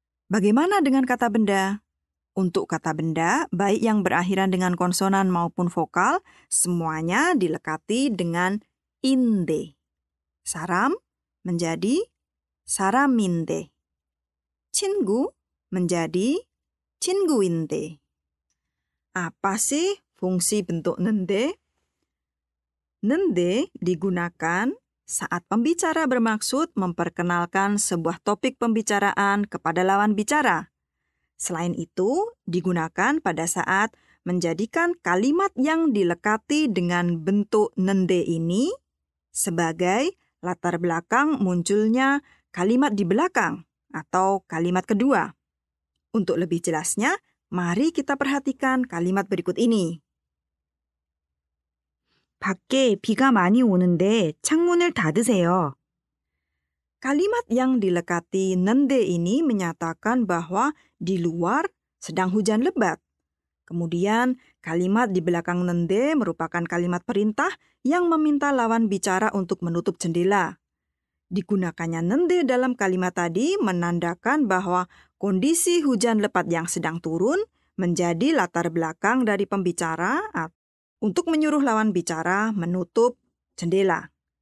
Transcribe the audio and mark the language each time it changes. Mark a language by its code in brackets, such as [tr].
[id] Bagaimana dengan kata benda? Untuk kata benda, baik yang berakhiran dengan konsonan maupun vokal, semuanya dilekati dengan inde. Saram menjadi 사람인데. 친구 menjadi 친구인데. Apa sih fungsi bentuk nende? Nende digunakan saat pembicara bermaksud memperkenalkan sebuah topik pembicaraan kepada lawan bicara. Selain itu, digunakan pada saat menjadikan kalimat yang dilekati dengan bentuk nende ini sebagai latar belakang munculnya kalimat di belakang atau kalimat kedua. Untuk lebih jelasnya, mari kita perhatikan kalimat berikut ini. [ko] 밖에 비가 많이 오는데 창문을 닫으세요. [id] Kalimat yang dilekati nende ini menyatakan bahwa di luar sedang hujan lebat. Kemudian, kalimat di belakang nende merupakan kalimat perintah yang meminta lawan bicara untuk menutup jendela. Digunakannya nende dalam kalimat tadi menandakan bahwa kondisi hujan lebat yang sedang turun menjadi latar belakang dari pembicara untuk menyuruh lawan bicara menutup jendela.